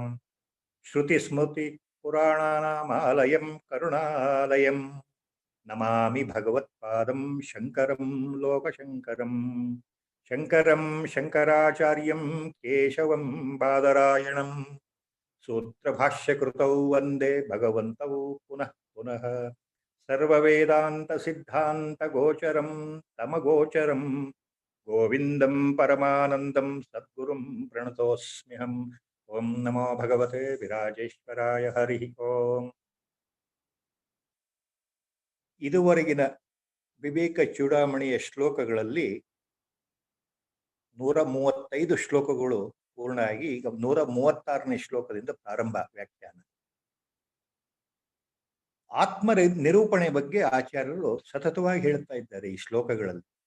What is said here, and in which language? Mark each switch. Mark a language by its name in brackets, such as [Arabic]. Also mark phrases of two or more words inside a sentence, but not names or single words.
[Sanskrit] Shruti Smruti Purananamayam Karunalayam Namami Bhagavatpadam Shankaram Lokashankaram Shankaram Shankaracharyam Keshavam Badarayanam Sutra Bhashya Krutau Vande Bhagavantau Punah Punah Sarva Vedanta Siddhanta Gocharam Tamagocharam Govindam Paramanandam Sadgurum Pranatosmiham. Om Namo Bhagavate Virajeshwaraya Hari Om. [Kannada] ಇದುವರೆಗಿನ ವಿವೇಕ ಚೂಡಾಮಣಿಯ ಶ್ಲೋಕಗಳಲ್ಲಿ 135 ಶ್ಲೋಕಗಳು ಪೂರ್ಣ ಆಗಿ ಈಗ 136ನೇ ಶ್ಲೋಕದಿಂದ ಪ್ರಾರಂಭ ವ್ಯಾಖ್ಯಾನ. ಆತ್ಮ ನಿರೂಪಣೆ ಬಗ್ಗೆ ಆಚಾರ್ಯರು ಸತತವಾಗಿ ಹೇಳ್ತಾ ಇದ್ದಾರೆ ಈ ಶ್ಲೋಕಗಳಲ್ಲಿ.